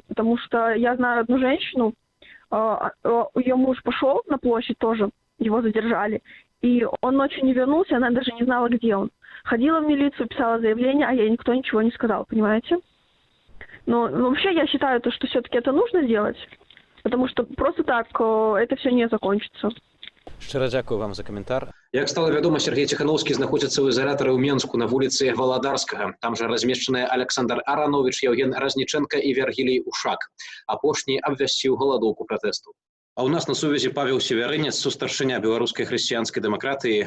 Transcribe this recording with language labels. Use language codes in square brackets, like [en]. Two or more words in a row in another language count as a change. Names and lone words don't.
[ru] Потому что я знаю одну женщину, ее муж пошел на площадь тоже, его задержали, и он ночью не вернулся, она даже не знала, где он. Ходила в милицию, писала заявление, а ей никто ничего не сказал, понимаете? Но вообще я считаю, что все-таки это нужно делать. Потому что просто так это все не закончится. [uk] Щиро дякую вам за коментар. [be] Як стала вядома, Сергей Ціхановскі знаходзіцца ў ізалятары ў Менску на вуліцы Валадарскага. Там жа размешчаныя Александр Аранович, Евген Разніченка і Вергілій Ушак. Апошні абвясціў галадоўку пратэсту. А ў нас на сувязі Павел Северынец, сустаршыня беларускай хрысціянскай дэмакратыі.